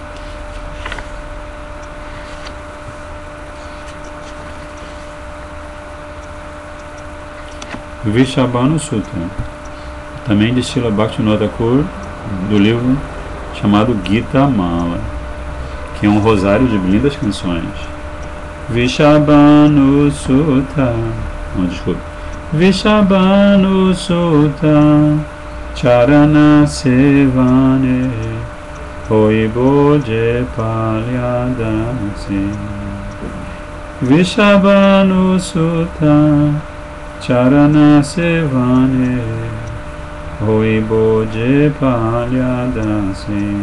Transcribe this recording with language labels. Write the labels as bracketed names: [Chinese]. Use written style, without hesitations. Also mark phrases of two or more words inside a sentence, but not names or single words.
[Portuguese] Vrishabhanu Sutra, também de Srila Bhaktivinoda Thakur, do livro chamado Gita Mala, que é um rosário de lindas canções. Vrishabhanu Sutra, não, desculpa. [Bangla] বৃষভানু সূত্র চরণ সেবনে হইবোজে পাল্যদাসী. বৃষভানু সূত্র চরণ সেবনে হইবোজে পাল্যদাসী.